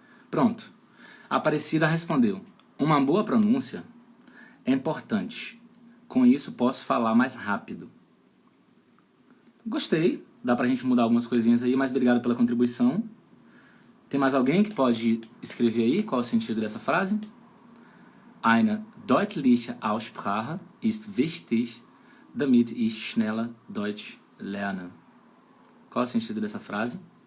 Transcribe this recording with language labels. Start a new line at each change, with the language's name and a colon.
Portuguese: Pronto. A Aparecida respondeu: uma boa pronúncia é importante. Com isso posso falar mais rápido. Gostei. Dá pra gente mudar algumas coisinhas aí, mas obrigado pela contribuição. Tem mais alguém que pode escrever aí qual é o sentido dessa frase?
German: Eine deutliche Aussprache ist wichtig, damit ich schneller Deutsch lerne.
Portuguese: Qual é o sentido dessa frase?